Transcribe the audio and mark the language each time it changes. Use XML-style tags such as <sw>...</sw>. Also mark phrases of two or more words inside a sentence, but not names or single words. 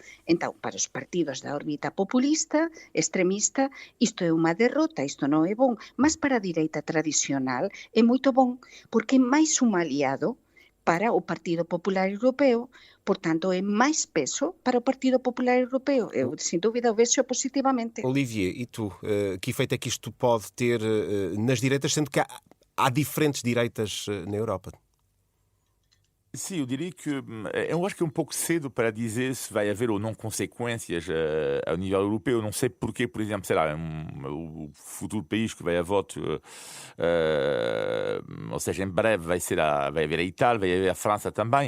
<gl>Entón, para os partidos da órbita populista, extremista, isto é unha derrota, isto non é bom, mas para a direita tradicional é moito bom, porque é máis un aliado para o Partido Popular Europeo, portanto é máis peso para o Partido Popular Europeo. Eu, sem dúvida, o vexo positivamente.</gl> <pt>Olivier, e tu, que efeito é que isto pode ter nas direitas, sendo que há diferentes direitas na Europa? Sim, eu diria que eu acho que é um pouco cedo para dizer se vai haver ou não consequências a nível europeu. Eu não sei porque, por exemplo, sei lá, o futuro país que vai a voto, ou seja, em breve vai haver a Itália, vai haver a França também.</pt>